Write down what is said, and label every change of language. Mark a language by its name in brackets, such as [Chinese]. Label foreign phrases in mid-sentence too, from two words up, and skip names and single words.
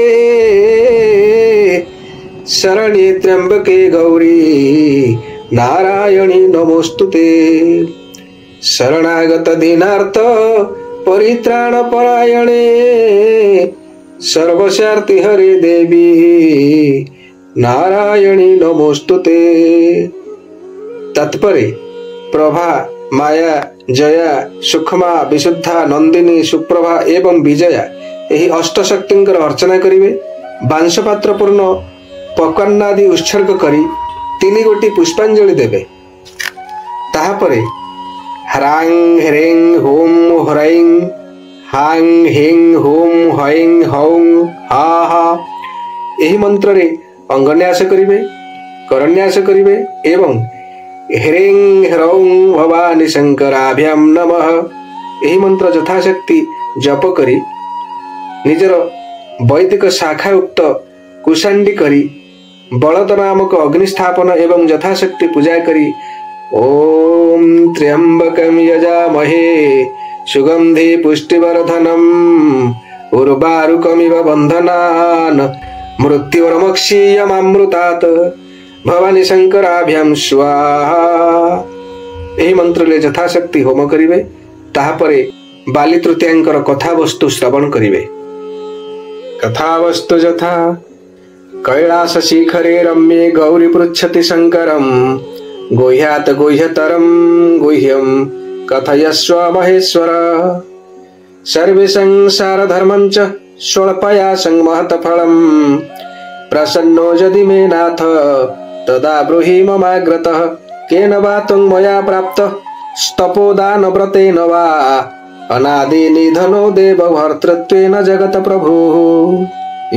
[Sanskrit] शरण्ये त्र्यंबके गौरी नारायणी नमोस्तुते शरणागत दीनार्थ परित्राण परायणे सर्वस्यार्ति हरे देवी नारायणी नमोस्तुते। [Odia] ତତ୍ପରେ ପ୍ରଭା ମାୟା ଜୟା ସୁଖମା ବିଶୁଦ୍ଧା ନନ୍ଦିନୀ ସୁପ୍ରଭା ଏବଂ ବିଜୟା ଯହି ଅଷ୍ଟଶକ୍ତି ଅର୍ଚ୍ଚନା କରିବେ ବାଂଶପାତ୍ର ପୂର୍ଣ୍ଣ ପକ୍ୱାନାଦି ଉତ୍ସର୍ଗ କରି 3 ଗୋଟି ପୁଷ୍ପାଞ୍ଜଳି ଦେବେ ତାହାପରେ [Sanskrit] ह्रांग ह्रेंग होम ह्रैंग हांग हिंग होम हईंग हौं [Odia] ହା ହା ଯହି ମନ୍ତ୍ର ରେ ଅଙ୍ଗନ୍ୟାସ କରିବେ କରନ୍ୟାସ କରିବେ ଏବଂ [Sanskrit] ह्रेंग ह्रौं भवानी शंकराभ्यां नमः [Odia] ଯହି ମନ୍ତ୍ର ଯଥାଶକ୍ତି ଜପ କରି ନିଜର ବୈଦିକ ଶାଖା ଉକ୍ତ କୁଶାଣ୍ଡୀ କରି ବଳଦ ନାମକ ଅଗ୍ନିସ୍ଥାପନ ଏବଂ ଯଥାଶକ୍ତି ପୂଜା କରି [Sanskrit] ओम त्र्यंबकं यजामहे सुगंधि पुष्टिवर्धनम उर्वारुकमिव बंधनान् मृत्युर्मक्षीयमामृतात् भवानी शंकराभ्यां स्वाहा [Odia] ଯହି ମନ୍ତ୍ର ଲେ ଯଥାଶକ୍ତି ହୋମ କରିବେ ତାହାପରେ ବାଲି ତୃତୀୟାଙ୍କର କଥା ବସ୍ତୁ ଶ୍ରବଣ କରିବେ କଥା ବସ୍ତୁ ଯଥା [Sanskrit] कैलास शिखरे रम्ये गौरी पृच्छति शंकरं गुह्यात् गुह्यतरं गुह्यं कथयस्व महेश्वर सर्वे संसार धर्मं च स्वल्पया संमहत फलं प्रसन्नो यदि मे नाथ तदा ब्रूहि ममाग्रतः केन वा त्वं मया प्राप्तः स्तपोदान व्रतेन वा अनादि निधनो देव भर्तृत्वेन जगत प्रभुः।